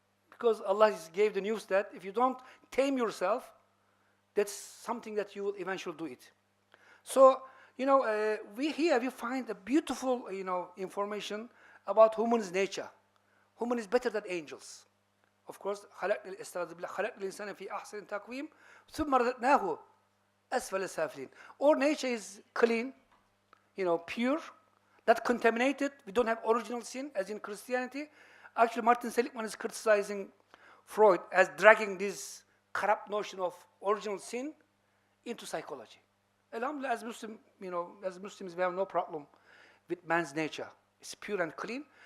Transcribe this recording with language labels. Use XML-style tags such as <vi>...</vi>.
<en>Because Allah gave the news that if you don't tame yourself, that's something that you will eventually do it. So, we find a beautiful, information about human's nature. Human is better than angels. Of course,</en> <ar>خلقنا الإنسان في أحسن تقويم ثم رددناه أسفل سافلين.</ar> <en>Our nature is clean, pure, not contaminated. We don't have original sin, as in Christianity. Actually, Martin Seligman is criticizing Freud as dragging this corrupt notion of original sin into psychology. Alhamdulillah, as Muslims, we have no problem with man's nature. It's pure and clean.</en>